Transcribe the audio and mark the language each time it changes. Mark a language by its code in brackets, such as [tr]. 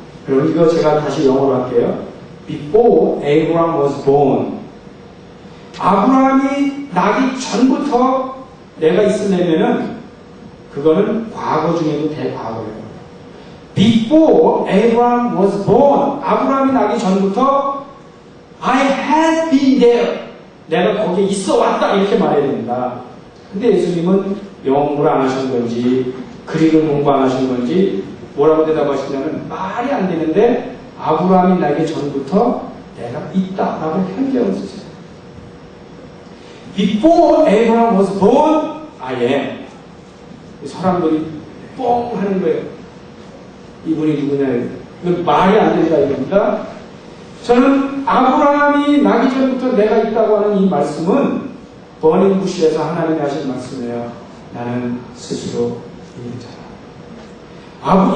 [ko] 그리고 이거 제가 다시 영어로 할게요. [en] Before Abraham was born. 아브라함이 나기 전부터 [ko] 내가 있으려면은 그거는 과거 중에도 대과거예요. [en] Before Abraham was born, 아브라함이 나기 전부터 I had been there. [ko] 내가 거기에 있어 왔다 이렇게 말해야 됩니다. 근데 예수님은 영어 공부를 안 하신 건지 그릭을 공부 안 하신 건지 뭐라고 대답하시냐면 말이 안 되는데 아브라함이 나기 전부터 내가 있다라고 편견을 쓰세요. [en] Before Abraham was born, I am. [ko] 사람들이 뻥 하는 거예요. 이분이 누구냐. 이건 말이 안 된다 이겁니다. 저는 아브라함이 나기 전부터 내가 있다고 하는 이 말씀은 버닝 부시에서 하나님이 하신 말씀이에요. 나는 스스로 있는 자라.